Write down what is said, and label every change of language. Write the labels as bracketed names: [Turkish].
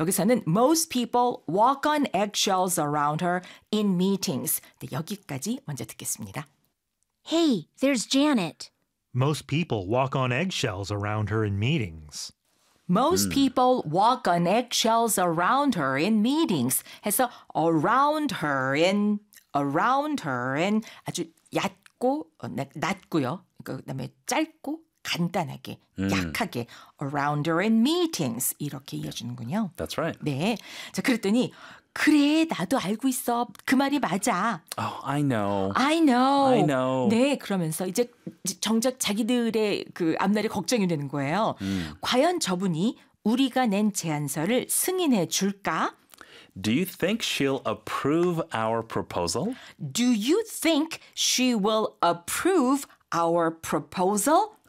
[Korean] 여기서는 [English] most people walk on eggshells around her in meetings. [Korean] 네, 여기까지 먼저 듣겠습니다. [English] Hey, there's Janet. Most people walk on eggshells around her in meetings. Most people walk on eggshells around her in meetings. [Korean] 해서 around her in 아주 얕고 낮고요. 그다음에 짧고. 간단하게, 약하게 [English] around her in meetings [Korean] 이렇게 이어주는군요. [English] That's right. [Korean] 네. 자, 그랬더니 그래, 나도 알고 있어. 그 말이 맞아. [English] Oh, I know. I know. I know. [Korean] 네, 그러면서 이제 정작 자기들의 그 앞날이 걱정이 되는 거예요. 과연 저분이 우리가 낸 제안서를 승인해 줄까? [English] Do you think she'll approve our proposal? Do you think she will approve our proposal?